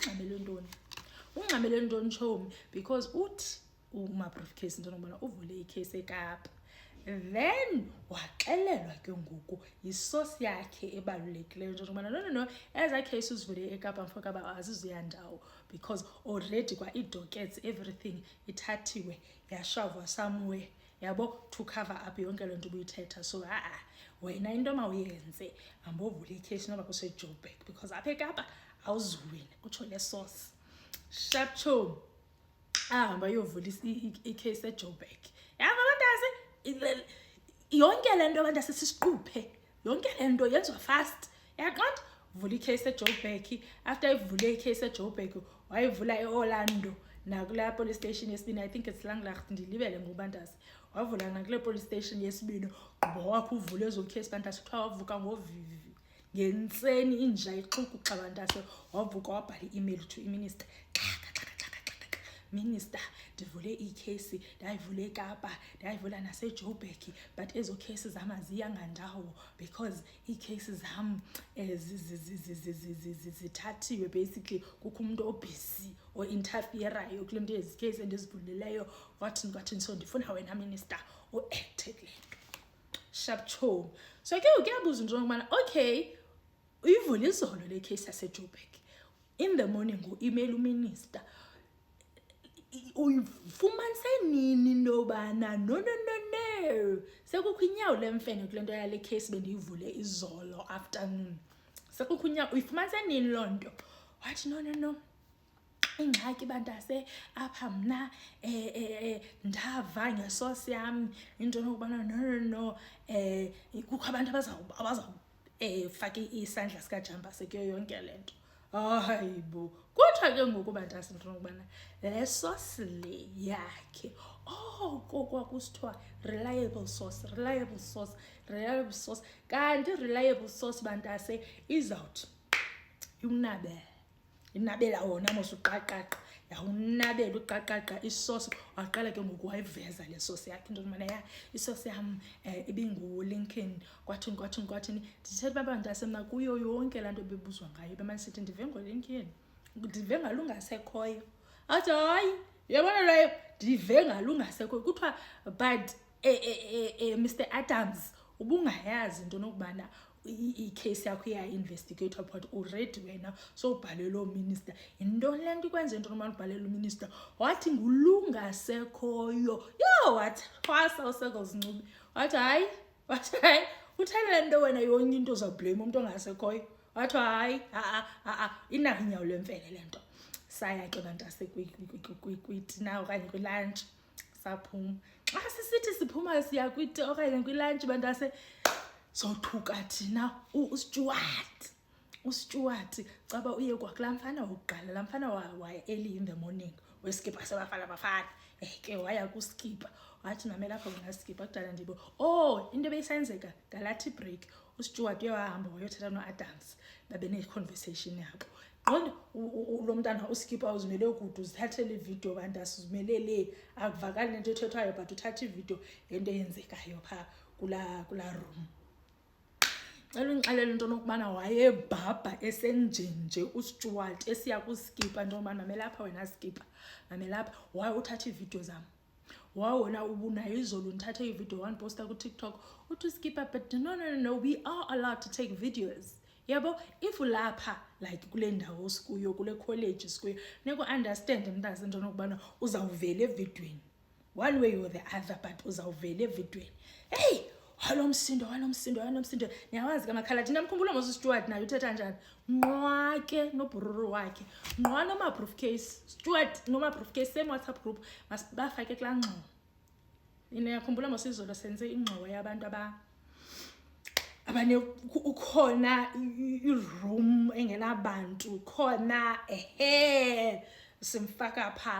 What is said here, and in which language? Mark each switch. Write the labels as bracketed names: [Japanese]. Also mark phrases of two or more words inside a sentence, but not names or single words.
[Xhosa] ungxamele ntoni chomi because uthi uMabriefcase into nokubana uvule ikhesi eKapa then waxelelwa ke ngoku yisosi yakhe ebalulekileyo into nokubana no eza case uzivule eKapa mfoka ba azizuyandawo because already kwa i-dockets everything ithathiwe yashavwa somewhere yabo [English] to cover up [Xhosa] yonke loo nto ubuyithetha so wena into mawuyenze ambovula ikhesi noba kuseJoburg because apha eKapa awuzuwini kutsho le source Shapcho ahamba yovula ikhesi eJoburg yabantase yonke le nto abantu asisiquphe yonke le nto yenziwa fast yaqonda vula ikhesi eJoburg after ivule ikhesi eJoburg wayivula eOrlando nakula police station yesibini [English] I think it's [Xhosa] Langlaagte ndilibele ngobantase wavula nakule police station yesibini gqiba wakho uvule ezo case bantase kuthiwa wavuka ngovivi ngentseni inja ixuku xa bantase wavuka wabhala i-email to i-minister Minister ndivule ikhesi ndayivule eKapa ndayivula naseJoburg but ezo cases zama ziyangandawo because icases zam zithathiwe basically kukho umuntu obusy o interfereyo kule nto ezi case endizivulileyo wathini so ndifuna wena minister uacte le Shapcho so ke uyabuza into ngomana okay uyivula izolo le case yaseJoburg [English] in the morning [Xhosa] u-email uminister uyifumanise nini nobana no sekukho inyawo lemfene kule nto yale case bendiyivule izolo afternoon sekukho inyawo uyifumanise nini loo nto wathi no ingxaki bantase apha mna ndava ngesosi yami into nokubana no kukho abantu abaza faka isandla sikaJamba sekuyo yonke le nto hayibo kuthiwa ke ngoku bantase into nokubana le source le yakhe kwakusithiwa [English] reliable source [Xhosa] kanti [English] reliable source [Xhosa] bantase izawuthi inabela wona mosuqaqaqa yawunabela uqaqaqa isource waqala ke ngoku wayiveza le source yakhe into nokubana isource yam ibinguLincoln kwathini ndithetha abantu asemna kuyo yonke laa nto bebuzwa ngayo bemanisithi ndive ngoLincoln ndive ngalungasekhoyo athi hayi yabona leyo ndive ngalungasekhoyo kuthiwa but Mr Adams ubungayazi into nokubana i-case yakho iya-investigator [English] but already [Xhosa] wena so ubhalele lo minister yintoni le nto ikwenza into nokubana ubhalele uminister wathi ngulungasekhoyo wathi phasa usekozincubi wathi hayi uthele le nto wena yonke into uzawublame umuntu ongasekhoyo wathi hayi inako inyawo lemfene le nto saya ke bantase kwitina okanye kwilunch saphuma xa sisithi siphuma siya kwiti okanye kwilunch bantase sothuka thina uStuart caba uye kwakulaa mfana wokuqala laa mfana waya [English] early in the morning [Xhosa] weskipa sabafana ke waya kuskipa wathi mamela apha kunaskipa kudala ndibo into ebeyisenzeka ngalathi break uStuart uyahamba wayothetha noAdams babe ne-conversation yabo qonda lo mntana uskipa uzimele ukuthi uzithathele ivideo bantu asizimelele akuvakali nento ethethwayo but uthatha ivideo into eyenzekayo pha kula room. Ngixelela into nokubana wayebhabha esenjenje uStuart esiya kuskipa nto mama mamela apha wena skipa mamela apha waye uthatha ivideo zami wawona ubunayo izolo nithathe ivideo one poster ku TikTok uthi skipa [English] but no we are allowed to take videos [Xhosa] yabo if ulapha like kule ndawo sikuyo kule college sikuyo neko understand mntazi into nokubana uzawuvela evidweni [English] one way or the other [Xhosa] but uzawuvela evidweni hey halo msindo niyawazi kamakhala thina mkhumbula mos Stuart naye uthetha njani nqwake nobhururu wakhe nqwa noma briefcase Stuart noma briefcase same WhatsApp group masibafake kulaa ngxowa niyakhumbula mos izolo senze ingxowa yabantu abane ukhona iroom engenabantu khona simfaka pha.